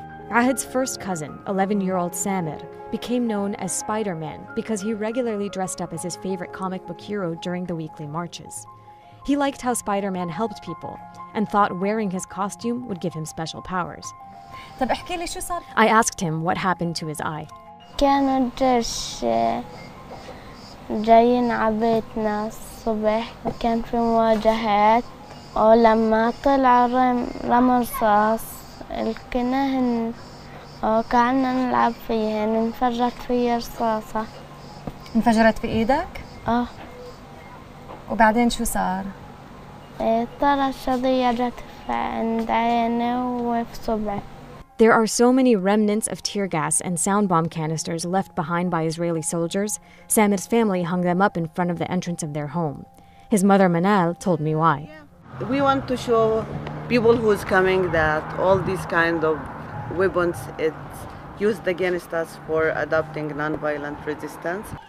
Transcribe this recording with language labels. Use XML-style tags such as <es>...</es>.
<en>Ahad's first cousin, 11-year-old Samir, became known as Spider-Man because he regularly dressed up as his favorite comic book hero during the weekly marches. He liked how Spider-Man helped people and thought wearing his costume would give him special powers. I asked him what happened to his eye.</en> <ar>كانوا الجيش جايين عبيتنا الصبح وكان في مواجهات ولما طلع رمى رصاص الكناهن قعدنا نلعب فيهن انفجرت فيا رصاصة. انفجرت في ايدك؟ وبعدين شو صار؟ طلع الشظية جت عند عيني وفي صبعي.</ar> <en>There are so many remnants of tear gas and sound bomb canisters left behind by Israeli soldiers. Samir's family hung them up in front of the entrance of their home. His mother Manal told me why. We want to show people who's coming that all these kind of weapons it's used against us for adopting nonviolent resistance.</en>